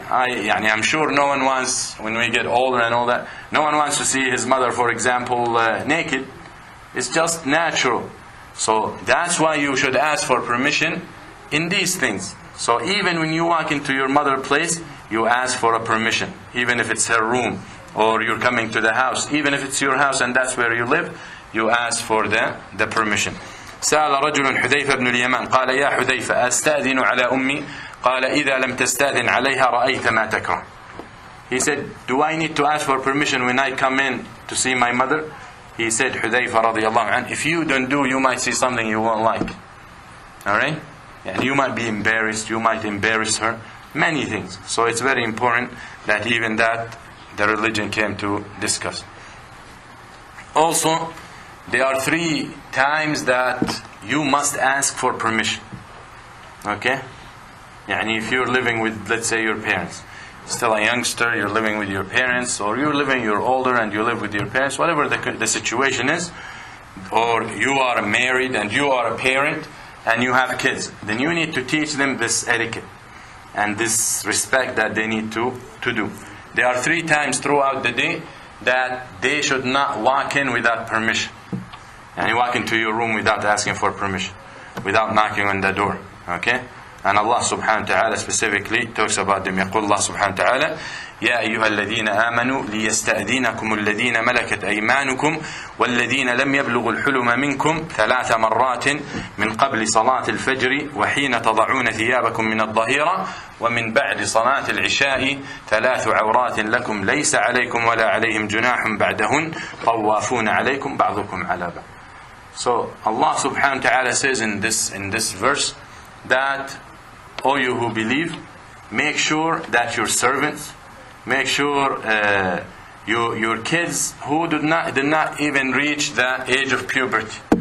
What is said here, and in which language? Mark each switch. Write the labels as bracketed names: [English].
[English] I'm sure no one wants, when we get older and all that, no one wants to see his mother, for example, naked. It's just natural. So that's why you should ask for permission in these things. So even when you walk into your mother's place, you ask for a permission. Even if it's her room, or you're coming to the house, even if it's your house and that's where you live, you ask for the permission. [Arabic] سأل رجل حذيفة بن اليمان قال يا حذيفة أستأذن على أمي قال إذا لم تستأذن عليها رأيت ما تكره. [English] He said, do I need to ask for permission when I come in to see my mother? He said, Hudayfa radiallahu anhu, if you don't do, you might see something you won't like. Alright? And you might be embarrassed, you might embarrass her. Many things. So it's very important that even that the religion came to discuss. Also, there are 3 times that you must ask for permission. Okay? Yani if you're living with, let's say, your parents, still a youngster, you're living with your parents, or you're older and you live with your parents, whatever the situation is, or you are married and you are a parent and you have kids, then you need to teach them this etiquette and this respect that they need to do. There are 3 times throughout the day that they should not walk in without permission. And you walk into your room without asking for permission, without knocking on the door. Okay? And Allah subhanahu wa ta'ala specifically talks about them. [Arabic] يقول Allah subhanahu wa ta'ala يا أيها الذين آمنوا ليستأذنكم الذين ملكت أيمانكم والذين لم يبلغوا الحلم منكم 3 مرات من قبل صلاة الفجر وحين تضعون ثيابكم من الظهيرة ومن بعد صلاة العشاء 3 عورات لكم ليس عليكم ولا عليهم جناح بعدهن طوافون عليكم بعضكم على بعض. [English] So Allah subhanahu wa ta'ala says in this verse that all you who believe, make sure that your servants, make sure your kids who did not even reach the age of puberty.